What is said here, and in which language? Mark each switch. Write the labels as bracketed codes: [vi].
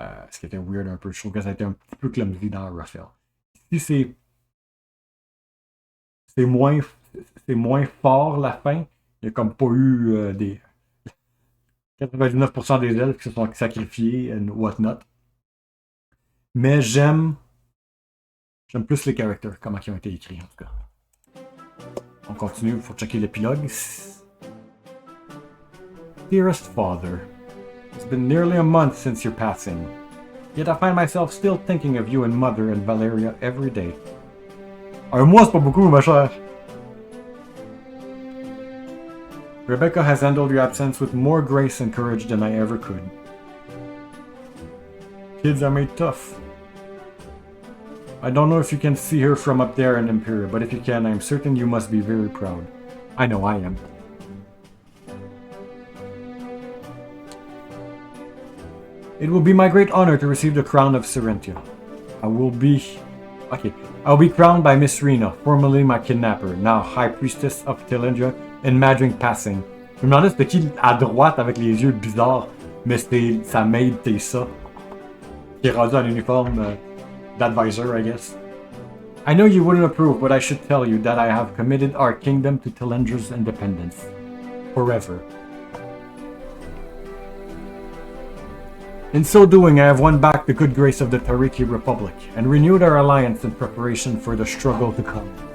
[fr] Ce qui était weird un peu, je trouve que ça a été un petit peu clumsy dans Arafel. Ici, c'est moins fort la fin, il n'y a comme pas eu des... 99% des elfes qui se sont sacrifiés [en] and whatnot. [fr] Mais j'aime plus les characters, comment ils ont été écrits en tout cas. On continue, il faut checker l'épilogue. [en] Dearest Father, it's been nearly a month since your passing. Yet I find myself still thinking of you and Mother and Valeria every day. [fr] Un mois, c'est pas beaucoup, ma chère. [en] Rebecca has handled your absence with more grace and courage than I ever could. Kids are made tough. I don't know if you can see her from up there in Imperial, but if you can, I'm certain you must be very proud. I know I am. It will be my great honor to receive the crown of Serentia. I will be crowned by Miss Rena, formerly my kidnapper, now High Priestess of Telendria and Madring Passing. [fr] Je me demandais c'était qui à droite avec les yeux bizarres, mais c'était sa maid Tessa. Qui est rendu en uniforme d'advisor, [en] I guess. I know you wouldn't approve, but I should tell you that I have committed our kingdom to Telendra's independence. Forever. In so doing, I have won back the good grace of the Tariki Republic, and renewed our alliance in preparation for the struggle to come.